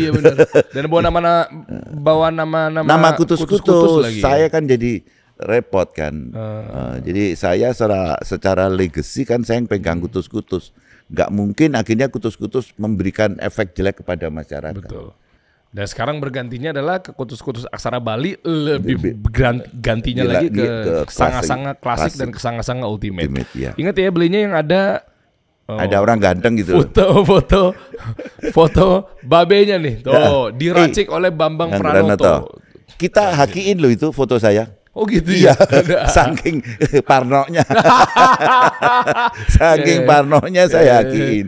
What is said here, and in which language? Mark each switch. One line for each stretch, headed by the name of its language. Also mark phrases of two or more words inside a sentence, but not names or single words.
Indonesian: Iya benar. Dan bawa nama kutus-kutus lagi. Saya kan jadi repot kan. Jadi saya secara legacy kan saya yang pegang kutus-kutus. Nggak mungkin akhirnya kutus-kutus memberikan efek jelek kepada masyarakat. Betul. Dan sekarang bergantinya adalah ke kutus-kutus aksara Bali, gantinya lagi ke sanga-sanga klasik dan ke sanga-sanga ultimate. Ingat ya, belinya yang ada orang ganteng gitu. Foto babenya nih. Tuh, diracik oleh Bambang Pranoto. Kita hakiin loh itu foto saya. Oh gitu ya. Saking parnonya. Parnonya saya hakiin.